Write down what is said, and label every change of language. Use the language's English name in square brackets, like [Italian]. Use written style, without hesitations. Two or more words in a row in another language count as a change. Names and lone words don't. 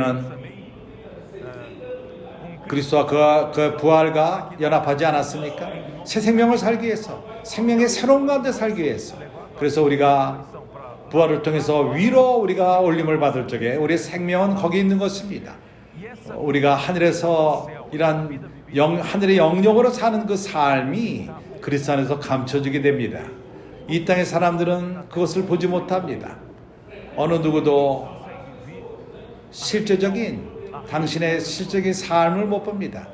[Portuguese] unidos também com Cristo. [Korean] 그리스도와 그 부활과 연합하지 않았습니까? 새 생명을 살기 위해서, 생명의 새로운 가운데 살기 위해서. 그래서 우리가 부활을 통해서 위로 우리가 올림을 받을 적에 우리의 생명은 거기 있는 것입니다. [Portuguese] E essa [Korean] 우리가 하늘에서 이란 하늘의 영역으로 사는 그 삶이 그리스도 안에서 감춰지게 됩니다. 이 땅의 사람들은 그것을 보지 못합니다. 어느 누구도 당신의 실적인 삶을 못 봅니다.